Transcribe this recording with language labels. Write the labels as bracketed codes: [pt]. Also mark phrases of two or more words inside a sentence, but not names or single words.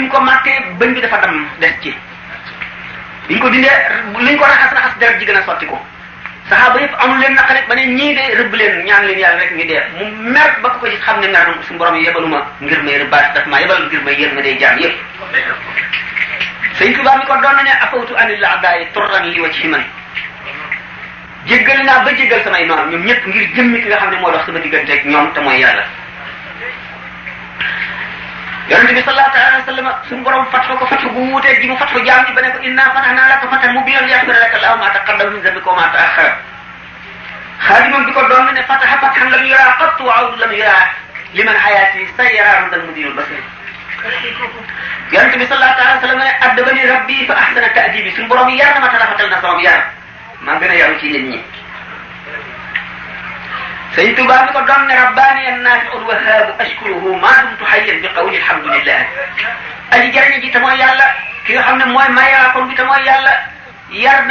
[wo] mu ko mattee bëñ bi dafa dam des ci biñ ko dindee liñ ko raxas deret ji gën a sotti ko saxaaba yëpp amul leen naqare ba ne ñii de rëbb leen ñaan leen yàlla rek ñu dee mu mer ba ko gis xam ne mer na suñu borom yebaluma ngir may rëbbaat daf maa yebal ngir may yéen ma day jaam yëpp sëñ Tuubaa mi ko doon na ne [ar] عفوت عن الأعداء طرا لوجه من [wo] jéggal naa ba jéggal samay noonu ñoom ñëpp ngir jëmmi ki nga xam ne moo dox sama diggante ak ñoom te mooy yàlla yonente bi [ar] صلى الله عليه وسلم [wo] suñu borom fatxo ko fatxo bu wuuteeg ji mu fatxo jaam ñi ba ne ko [ar] إنا فتحنا لك فتحا مبينا ليغفر لك الله ما تقدم من ذنبك وما تأخر [wo] xaadimam bi ko doon ne [ar] فتح فتحا لم ير قط وعود لم ير لمن حياة سيارة ردا مدين البصير [wo] yonente bi [ar] صلى الله عليه وسلم [wo] ne [ar] أدبني ربي فأحسن تأديبي [wo] suñu borom yar na ma talafatal na sama yar maa gën a yaru ci nit ñi sëñ Tuubaa bi ko doon ne [ar] رباني النافع الوهاب أشكره ما دمت حيا بقول الحمد لله [wo] aji jariñ ji te mooy yàlla ki nga xam ne mooy mayaa kon bi te mooy yàlla yar na